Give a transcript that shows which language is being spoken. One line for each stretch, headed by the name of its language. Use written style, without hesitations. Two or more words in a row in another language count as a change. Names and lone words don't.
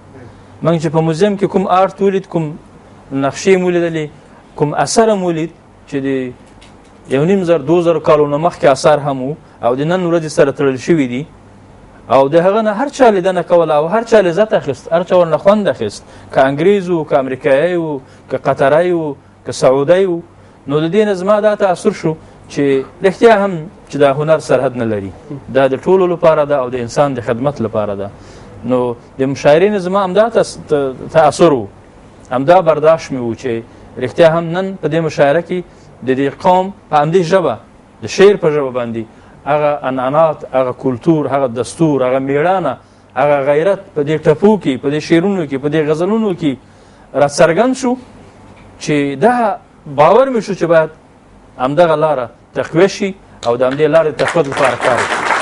Pashto: موږ چې په موزیم کې کوم آرت ولید، کوم نقشې مو لیدلې، کوم اثر مو لید چې د 1500-2000 کالونو مخکې اثار هم وو او د نن ورځې سره تړل شوي دي او د هغه نه هر چا لیدنه کوله او هر چا لذت اخیست، هر چا ورنه خوند اخیست، که انګریز و، که امریکایي و، که قطری و، که سعودی و. نو د دې نه زما دا تاثر شو چې رښتیا هم چې دا هنر سرحد نه لري، دا د ټولو لپاره ده او د انسان د خدمت لپاره ده. نو د مشاعرې نه زما همدا تاثر و، همدا برداشت مې و چې رښتیا هم نن په دې مشاعره کې د دې قوم په همدې ژبه د شعر په ژبه باندې هغه عنعنات، هغه کلتور، هغه دستور، هغه میړانه، هغه غیرت په دې ټپو کې، په دې شعرونو کې، په دې غزلونو کې راڅرګند شو چې دا باور مې شو چې باید همدغه لاره تقویه شي او د همدې لارې د تقویت لپاره کار وکړي.